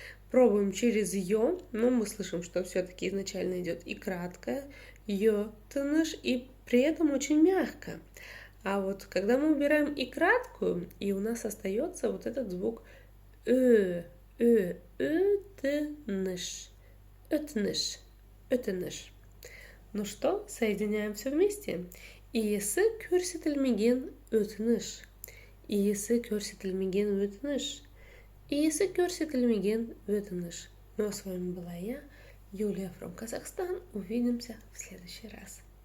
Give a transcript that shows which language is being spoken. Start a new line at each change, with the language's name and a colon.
Russian: Пробуем через Ё, но мы слышим, что все-таки изначально идет и краткое өтініш, и при этом очень мягко. А вот когда мы убираем и краткую, и у нас остается вот этот звук өтініш, өтініш, өтініш. Ну что, соединяем все вместе.
Kazakh: Иесі көрсетілмеген өтініш. Иесі көрсетілмеген өтініш. Иесі көрсетілмеген өтініш.
Russian: Ну а с вами была я, Юлия from Казахстан. Увидимся в следующий раз.